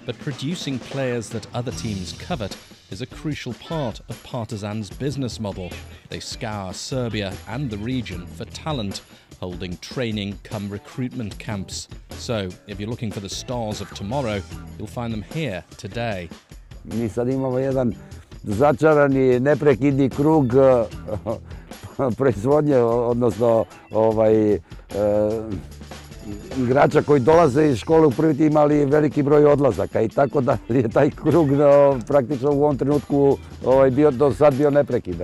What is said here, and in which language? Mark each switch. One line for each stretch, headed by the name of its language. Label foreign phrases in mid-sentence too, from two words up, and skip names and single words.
English: but producing players that other teams covet is a crucial part of Partizan's business model. They scour Serbia and the region for talent, holding training come recruitment camps. So, if you're looking for the stars of tomorrow, you'll find them here today.
Serbian: Mi sad imamo jedan začarani, neprekidni krug proizvodnje, odnosno igrača koji dolaze iz škole u prvi tim, ali veliki broj odlazaka i tako da je taj krug praktično u ovom trenutku do sad bio neprekidan.